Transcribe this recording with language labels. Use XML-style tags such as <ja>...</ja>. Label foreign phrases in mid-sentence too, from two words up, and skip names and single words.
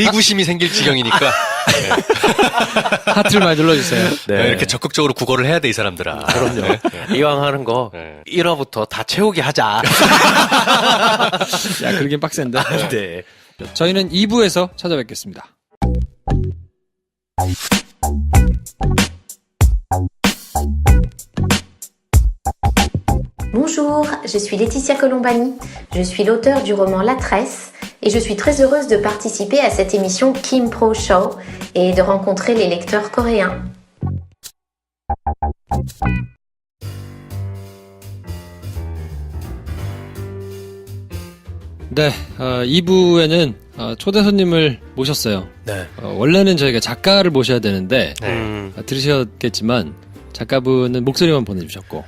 <ko>네, 의구심이 생길 지경이니까 하트를 많이 눌러주세요. 네. 이렇게 적극적으로 국어를 해야 돼, 이 사람들아. 그럼요. 네. 이왕 하는 거 1화부터 다 채우게 하자. 야, 그러긴 빡센데. 네. 저희는 2부에서 찾아뵙겠습니다.</ko> <fr>Bonjour, je suis Laetitia Colombani. Je suis l'auteure du roman La Tresse et je suis très heureuse de participer à cette émission Kim Pro Show et de rencontrer les lecteurs coréens.</fr> <ko>네, 2부에는 초대 손님을 모셨어요. 네. 원래는 저희가 작가를 모셔야 되는데 들으셨겠지만 작가분은 목소리만 보내주셨고</ko>